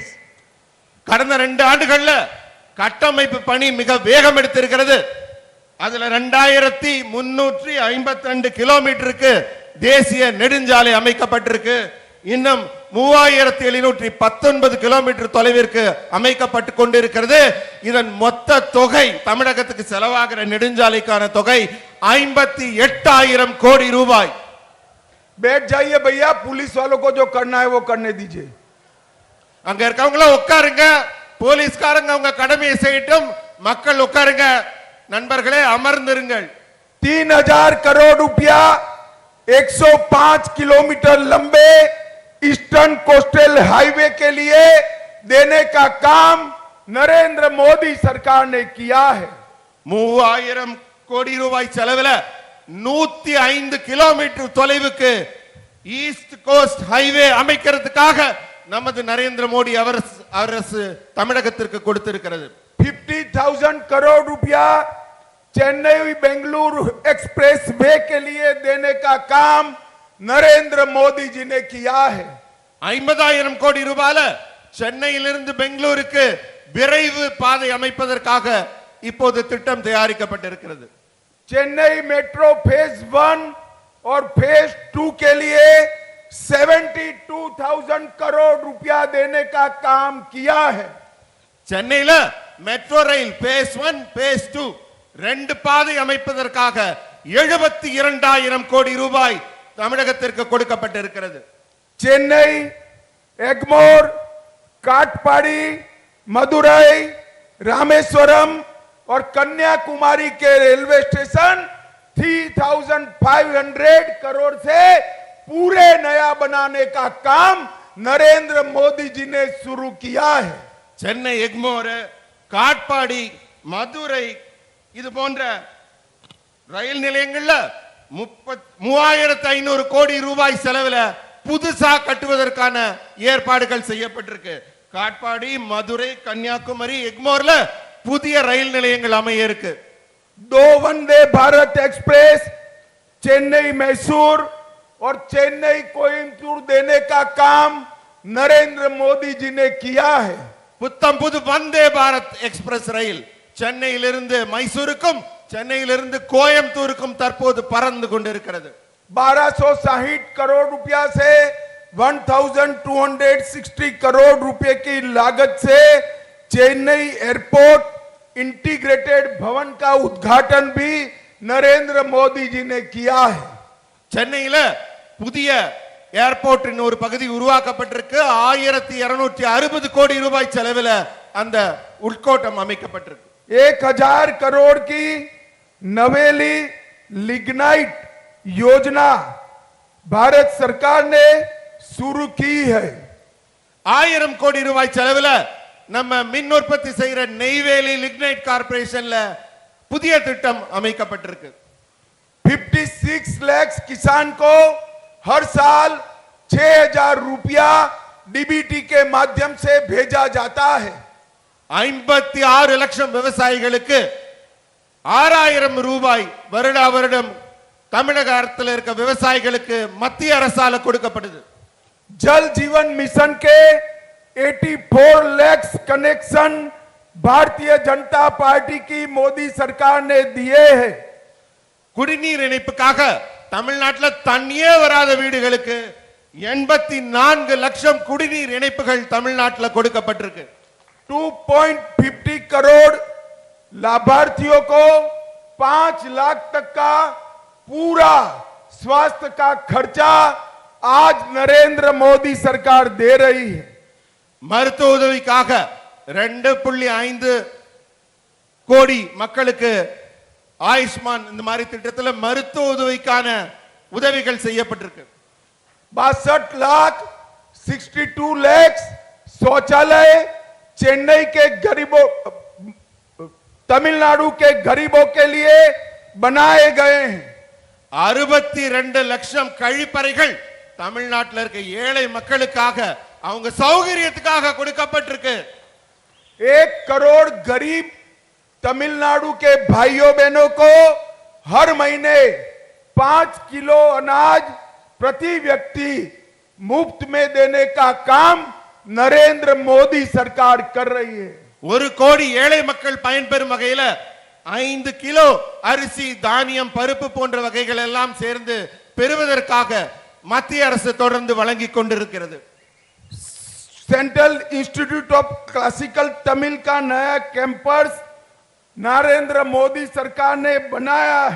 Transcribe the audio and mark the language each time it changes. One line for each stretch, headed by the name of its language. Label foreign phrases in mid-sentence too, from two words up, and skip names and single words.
Tamil: கடந்த 2 ஆண்டுகள்ல கட்டமைப்பு பணி மிக வேகம் எடுத்திருக்கிறது. அதுல 2,352 கிலோமீட்டருக்கு தேசிய நெடுஞ்சாலை அமைக்கப்பட்டிருக்கு. இன்னும் 3,719 கிலோமீட்டர் தொலைவிற்கு அமைக்கப்பட்டு கொண்டிருக்கிறது. இதன் மொத்த தொகை தமிழகத்துக்கு செலவாகிற நெடுஞ்சாலைக்கான தொகை 58,000 கோடி ரூபாய்.
Hindi: बैठ जाइए भैया, पुलिस वालों को जो करना है वो करने दीजिए।
Tamil: அங்க இருக்கவங்கள உட்காருங்க, போலீஸ்காரங்க அவங்க கடமையை செய்யட்டும், மக்கள் உட்காருங்க. நண்பர்களே அமர்ந்திருங்கள்.
Hindi: 3,000 करोड़ रुपया 105 किलोमीटर लंबे
English: Eastern Coastal Highway
Hindi: के लिए देने का काम नरेंद्र मोदी सरकार ने किया है।
Tamil: 3,000 கோடி ரூபாய் செலவில் 105 கிலோமீட்டர் தொலைவுக்கு
English: East Coast Highway
Tamil: அமைக்கிறதுக்காக நமது நரேந்திர மோடி அரசு தமிழகத்திற்கு கொடுத்திருக்கிறது.
Hindi: 50,000 करोड़ रुपया चेन्नई बेंगलुरु एक्सप्रेस वे के लिए देने का काम नरेंद्र मोदी जी ने किया है।
Tamil: 50,000 கோடி ரூபாயில சென்னையிலிருந்து பெங்களூருக்கு விரைவு பாதை அமைப்பதற்காக இப்போது திட்டம் தயாரிக்கப்பட்டிருக்கிறது.
Hindi: चेन्नई मेट्रो फेज 1 और फेज 2 के लिए 72,000 करोड़ रुपया देने का काम किया है।
Tamil: சென்னையில
English: metro rail phase
Tamil: 1 பேஸ் 2 ரெண்டு பாதை அமைப்பதற்காக 72,000 கோடி ரூபாய் தமிழகத்திற்கு கொடுக்கப்பட்டிருக்கிறது.
Hindi: चेन्नई एगमोर काटपाड़ी मदुरई रामेश्वरम और कन्याकुमारी के रेलवे स्टेशन 3,500 करोड़ से पूरे नया बनाने का काम नरेंद्र मोदी जी ने शुरू किया है।
Tamil: சென்னை எக்மோர், காட்பாடி, மதுரை இது போன்ற ரயில் நிலையங்கள்ல 3,500 கோடி ரூபாய் செலவில் புதுசா கட்டுவதற்கான ஏற்பாடுகள் செய்யப்பட்டிருக்கு. காட்பாடி, மதுரை, கன்னியாகுமரி, எக்மோர்ல புதிய ரயில் நிலையங்கள் அமைய இருக்கு.
Hindi: 2 वंदे भारत एक्सप्रेस चेन्नई मैसूर और चेन्नई कोयम्बटूर देने का काम नरेंद्र मोदी जी ने किया है।
Tamil: புத்தம் புது வந்தே பாரத் எக்ஸ்பிரஸ் ரயில் சென்னையிலிருந்து மைசூருக்கும் சென்னையிலிருந்து கோயம்புத்தூருக்கும் தற்போது பறந்து கொண்டிருக்கிறது.
Hindi: 1,260 करोड़ रुपया से 1,260 करोड़ रुपए की लागत से चेन्नई
English: airport integrated
Hindi: भवन का उद्घाटन भी नरेंद्र मोदी जी ने किया है।
Tamil: சென்னையில புதிய ஏர்போர்ட்டின் ஒரு பகுதி உருவாக்கப்பட்டிருக்கு. 1,260 கோடி ரூபாய் செலவில் அந்த உட்கோட்டம் அமைக்கப்பட்டிருக்கு.
Hindi: 1,000 करोड़ की नवेली लिग्नाइट योजना भारत सरकार ने शुरू की है।
Tamil: 1000 கோடி ரூபாய் செலவில் நம்ம மின் உற்பத்தி செய்கிற நெய்வேலி லிக்னைட் கார்பரேஷன்ல புதிய திட்டம் அமைக்கப்பட்டிருக்கு.
Hindi: 56 लाख किसान को हर साल 6,000 रुपया डीबीटी के माध्यम से भेजा जाता है।
Tamil: 56 லட்சம் விவசாயிகளுக்கு 6,000 ரூபாய் வருடா வருடம் தமிழக அரசில் இருக்க விவசாயிகளுக்கு மத்திய அரசால கொடுக்கப்படுது.
Hindi: जल जीवन मिशन के 84 लाख कनेक्शन भारतीय जनता पार्टी की मोदी सरकार ने दिए हैं।
Tamil: குடிநீர் இணைப்புக்காக தமிழ்நாட்டில் தண்ணியே வராத வீடுகளுக்கு 84 லட்சம் குடிநீர் இணைப்புகள் தமிழ்நாட்டில் கொடுக்கப்பட்டிருக்கு.
Hindi: 2.50 करोड़ लाभार्थियों को 5 लाख तक का पूरा स्वास्थ्य का खर्चा आज नरेंद्र मोदी सरकार दे रही है।
Tamil: மருத்துவ உதவிக்காக 2.5 கோடி மக்களுக்கு ஆயுஷ்மான் இந்த மாதிரி திட்டத்தில் மருத்துவ உதவிக்கான உதவிகள் செய்யப்பட்டிருக்கு.
Hindi: 62 लाख शौचालय चेन्नई के गरीबों, तमिलनाडु के गरीबों के लिए बनाए गए हैं.
Tamil: 62 லட்சம் கழிப்பறைகள் தமிழ்நாட்டில் இருக்க ஏழை மக்களுக்காக அவங்க சௌகரியத்துக்காக கொடுக்கப்பட்டிருக்கு.
Hindi: 1 करोड़ गरीब तमिलनाडु के भाइयों बहनों को हर महीने 5 किलो अनाज प्रति व्यक्ति मुफ्त में देने का काम नरेंद्र मोदी सरकार कर रही है.
Tamil: 1 கோடி ஏழை மக்கள் பயன்பெறும் வகையில 5 கிலோ அரிசி, தானியம், பருப்பு போன்ற வகைகள் எல்லாம் சேர்ந்து பெறுவதற்காக மத்திய அரசு தொடர்ந்து வழங்கிக் கொண்டிருக்கிறது.
Hindi: सेंट्रल इंस्टीट्यूट ऑफ क्लासिकल तमिल का नया कैंपस नरेंद्र मोदी सरकार ने बनाया है.